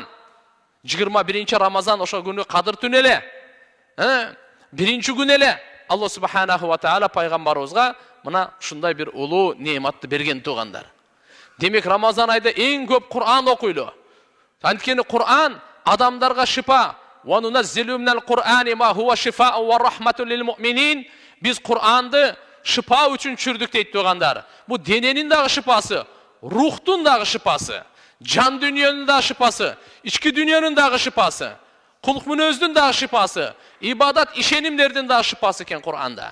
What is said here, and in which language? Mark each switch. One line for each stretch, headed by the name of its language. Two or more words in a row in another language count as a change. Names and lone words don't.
Kyrgyz: 21-чи Рамазан ошо күнү Кадыр түнү эле. Биринчи күн эле
Arabic: الله سبحانه وتعالى
Kyrgyz: пайгамбарыбызга мына ушундай бир улуу неематты берген туугандар. Демек Рамазан айда эң көп Кур'ан окуйлу. Анткени Кур'ан адамдарга шифа.
Arabic: وننزل من القرآن ما هو شفاء ورحمة للمؤمنين.
Kyrgyz: Биз Кур'анды шифа үчүн чүрдүк дейт туугандар. Бу дененин дагы шифасы, рухтун дагы шифасы, жан дүйнөнүн дагы шифасы, ички дүйнөнүн дагы шифасы, кулк мүнөздүн дагы шифасы, ибадат ишенимдердин дагы шифасы экен Кур'анда.